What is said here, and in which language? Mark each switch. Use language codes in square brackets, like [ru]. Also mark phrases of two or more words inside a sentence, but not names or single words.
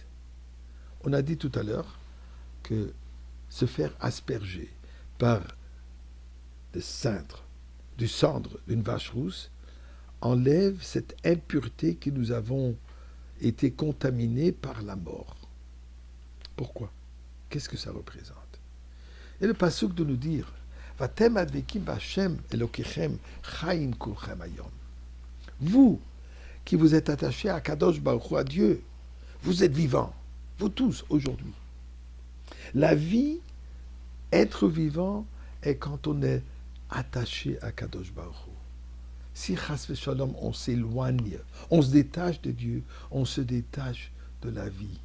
[fr] On a dit tout à l'heure que se faire asperger par du cendre d'une vache rousse enlève cette impureté que nous avons été contaminés par la mort. Pourquoi? Qu'est-ce que ça représente? Et le pasuk de nous dire, [he] ואתם הדבקים בהשם אלקיכם חיים כלכם היום. [fr] Vous qui vous êtes attachés à [he] קדוש ברוך הוא, [fr] à Dieu, vous êtes vivants, vous tous aujourd'hui. La vie, être vivant, est quand on est attaché à [he] קדוש ברוך הוא. [fr] Si [he] חס ושלום, [fr] on s'éloigne, on se détache de Dieu, on se détache de la vie.